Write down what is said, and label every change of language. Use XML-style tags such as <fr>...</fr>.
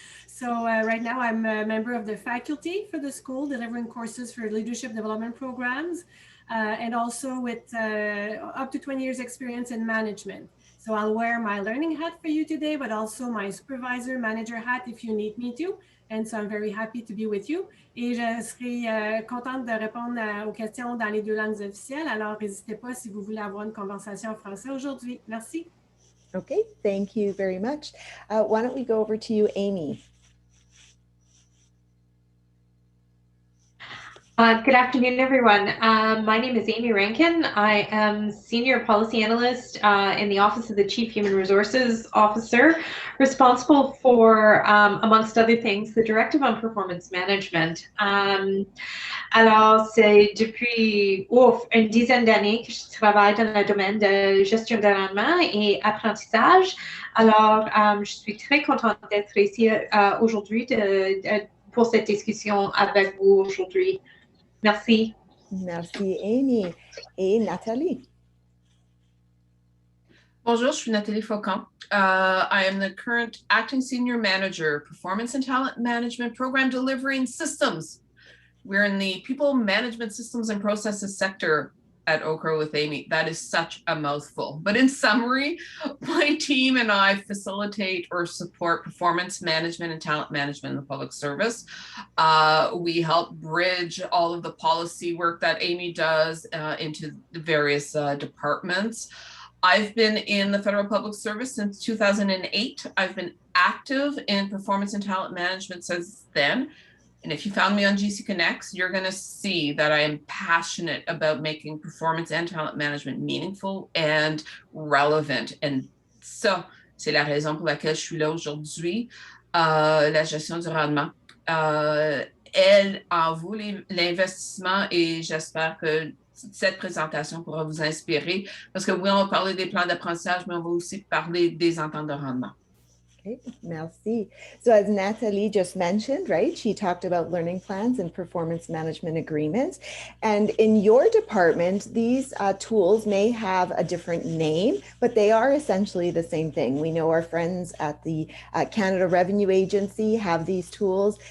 <en>So right now I'm a member of the faculty for the school, delivering courses for leadership development programs, and also with up to 20 years experience in management. So I'll wear my learning hat for you today, but also my supervisor, manager hat if you need me to. And so I'm very happy to be with you.</en> <fr>Et je serai contente de répondre aux questions dans les 2 langues officielles. Alors, n'hésitez pas si vous voulez avoir une conversation en français aujourd'hui. Merci.</fr> <en>Okay, thank you very much. Why don't we go over to you, Amy? Good afternoon, everyone. My name is Amy Rankin. I am Senior Policy Analyst in the Office of the Chief Human Resources Officer, responsible for, amongst other things, the Directive on Performance Management.</en> <fr>Alors, c'est depuis une dizaine d'années que je travaille dans le domaine de gestion de rendement et apprentissage. Alors, je suis très contente d'être ici aujourd'hui pour cette discussion avec vous aujourd'hui. Merci. Merci, Amy. Et Nathalie? Bonjour, je suis Nathalie Faucon.</fr> <en>I am the current Acting Senior Manager, Performance and Talent Management Program Delivery and Systems. We're in the People Management Systems and Processes sector at Okra with Amy. That is such a mouthful. But in summary, my team and I facilitate or support performance management and talent management in the public service. We help bridge all of the policy work that Amy does into the various departments. I've been in the federal public service since 2008. I've been active in performance and talent management since then. And if you found me on GC Connects, you're going to see that I am passionate about making performance and talent management meaningful and relevant.</en> <fr>And ça, c'est la raison pour laquelle je suis là aujourd'hui. La gestion du rendement. Elle en vaut l'investissement et j'espère que cette présentation pourra vous inspirer parce que oui, on va parler des plans d'apprentissage, mais on va aussi parler des ententes de rendement. Okay, merci.</fr> <en>So as Nathalie just mentioned, right, she talked about learning plans and performance management agreements. And in your department, these tools may have a different name, but they are essentially the same thing. We know our friends at the Canada Revenue Agency have these tools.</en>